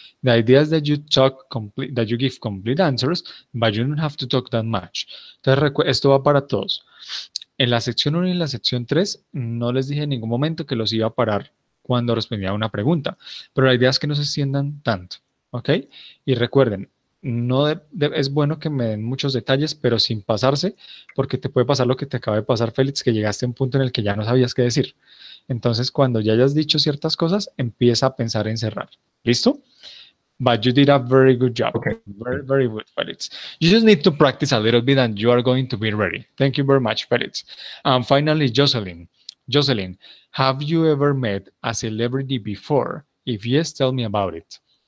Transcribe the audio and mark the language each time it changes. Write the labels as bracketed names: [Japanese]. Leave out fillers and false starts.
[English] The idea is that you talk complete, that you give complete answers, but you don't have to talk that much. [Spanish] Entonces, esto va para todos. En la sección 1 y en la sección 3 no les dije en ningún momento que los iba a parar cuando respondía a una pregunta, pero la idea es que no se extiendan tanto, ¿ok? Y recuerden, no es bueno que me den muchos detalles, pero sin pasarse, porque te puede pasar lo que te acaba de pasar, Félix, que llegaste a un punto en el que ya no sabías qué decir. Entonces, cuando ya hayas dicho ciertas cosas, empieza a pensar en cerrar. ¿Listo? [English] But you did a very good job. Okay. Very, very good, Felix. You just need to practice a little bit and you are going to be ready. Thank you very much, Felix. Finally, Jocelyn. Jocelyn, have you ever met a celebrity before? If yes, tell me about it.